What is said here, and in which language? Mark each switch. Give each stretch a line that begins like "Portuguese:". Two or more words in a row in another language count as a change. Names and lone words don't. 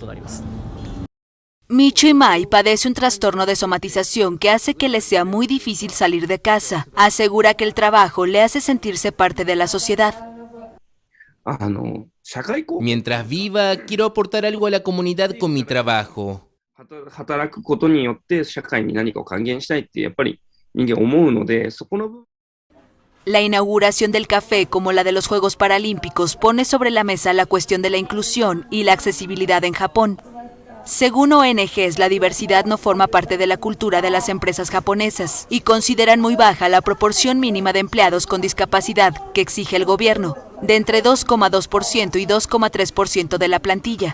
Spanish: Micho Imai padece un trastorno de somatización que hace que le sea muy difícil salir de casa. Asegura que el trabajo le hace sentirse parte de la sociedad. Mientras viva, quiero aportar algo a la comunidad con mi trabajo.
Japanese: 働くことによって社会に何かを還元したいってやっぱり人間思うので、そこの部分。
Spanish: La inauguración del café, como la de los Juegos Paralímpicos, pone sobre la mesa la cuestión de la inclusión y la accesibilidad en Japón. Según ONGs, la diversidad no forma parte de la cultura de las empresas japonesas y consideran muy baja la proporción mínima de empleados con discapacidad que exige el gobierno, de entre 2,2% y 2,3% de la plantilla.